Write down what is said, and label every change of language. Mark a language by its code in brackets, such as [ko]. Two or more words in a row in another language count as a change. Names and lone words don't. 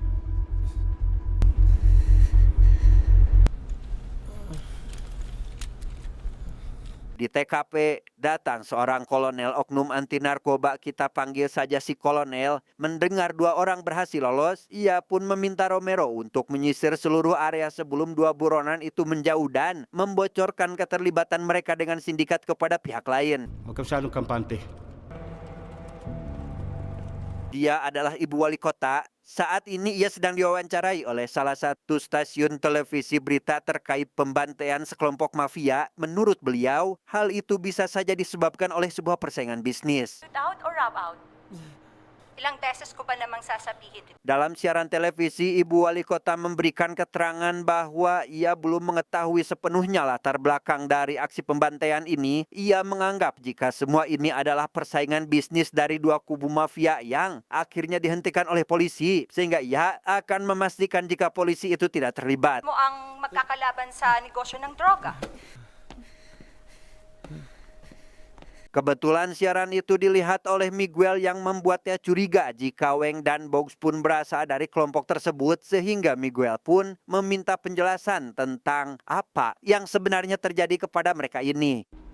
[id] Di TKP datang seorang kolonel oknum anti narkoba, kita panggil saja si kolonel. Mendengar 2 orang berhasil lolos, ia pun meminta Romero untuk menyisir seluruh area sebelum 2 buronan itu menjauh dan membocorkan keterlibatan mereka dengan sindikat kepada pihak lain. [tl] Huwag ka masyadong kampante. [id] Dia adalah ibu wali kota. Saat ini ia sedang diwawancarai oleh salah satu stasiun televisi berita terkait pembantaian sekelompok mafia. Menurut beliau, hal itu bisa saja disebabkan oleh sebuah persaingan bisnis. [en] Out or rub out? [tl] Ilang beses ko ba namang sasabihin? [id] Dalam siaran televisi, Ibu Wali Kota memberikan keterangan bahwa ia belum mengetahui sepenuhnya latar belakang dari aksi pembantaian ini. Ia menganggap jika semua ini adalah persaingan bisnis dari 2 kubu mafia yang akhirnya dihentikan oleh polisi, sehingga ia akan memastikan jika polisi itu tidak terlibat. [tl] Mo ang magkakalaban sa negosyo ng droga. [id] Kebetulan siaran itu dilihat oleh Miguel yang membuatnya curiga jika Weng dan Box pun berasal dari kelompok tersebut, sehingga Miguel pun meminta penjelasan tentang apa yang sebenarnya terjadi kepada mereka ini.